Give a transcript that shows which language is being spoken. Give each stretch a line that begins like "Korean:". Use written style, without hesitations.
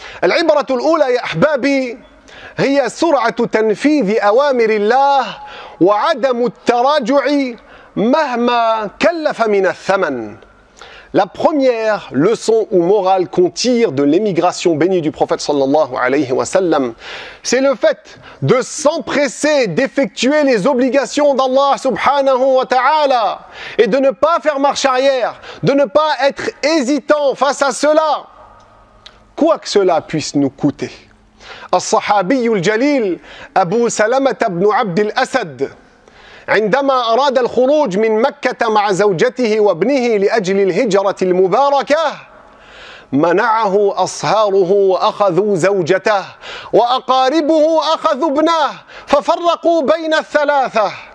Arabic: العبرة الأولى يا أحبابي هي سرعة تنفيذ أوامر الله وعدم التراجع مهما كلف من الثمن.
French: La première leçon ou morale qu'on tire de l'émigration bénie du prophète sallallahu alayhi wa sallam, c'est le fait de s'empresser d'effectuer les obligations d'Allah subhanahu wa ta'ala et de ne pas faire marche arrière, de ne pas être hésitant face à cela, quoi que cela puisse nous coûter.
Arabic: الصحابي الجليل أبو سلمة بن عبد الأسد عندما أراد الخروج من مكة مع زوجته وابنه لأجل الهجرة المباركة منعه أصهاره وأخذوا زوجته وأقاربه أخذوا ابنه ففرقوا بين الثلاثة.